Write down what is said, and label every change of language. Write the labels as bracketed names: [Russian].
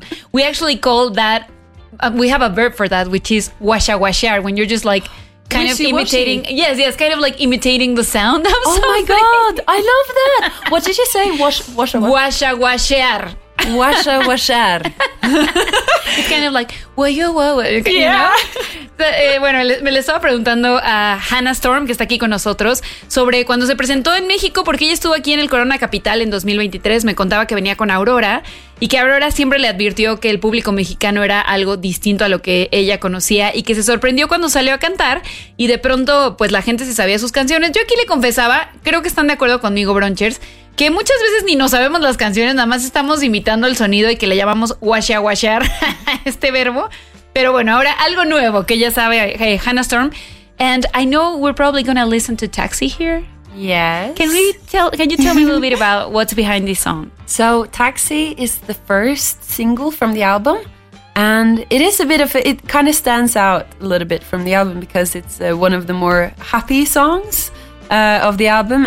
[English] And we actually call that, we have a verb for that, which is huasha huashar, when you're just like kind of imitating. Yes, kind of like imitating the sound of something. Oh my God, I love that. What did you say? Huasha huashar. Washa washar. It's kind of like, well, you know? Yeah. [Spanish] Bueno, me le estaba preguntando a Hannah Storm, que está aquí con nosotros, sobre cuando se presentó en México, porque ella estuvo aquí en el Corona Capital en 2023. Me contaba que venía con Aurora y que Aurora siempre le advirtió que el público mexicano era algo distinto a lo que ella conocía y que se sorprendió cuando salió a cantar y de pronto, pues la gente se sabía sus canciones. Yo aquí le confesaba, creo que están de acuerdo conmigo, Bronchers, que muchas veces ni nos sabemos las canciones, nada más estamos imitando el sonido y que le llamamos washa washar este verbo. Pero bueno, ahora algo nuevo que ya sabe, hey, Hannah Storm. [English] And I know we're probably going to listen to Taxi here. Yes. Can you tell me a little bit about what's behind this song? So Taxi is the first single from the album. And it is a bit of, it kind of stands out a little bit from the album because it's one of the more happy songs of the album.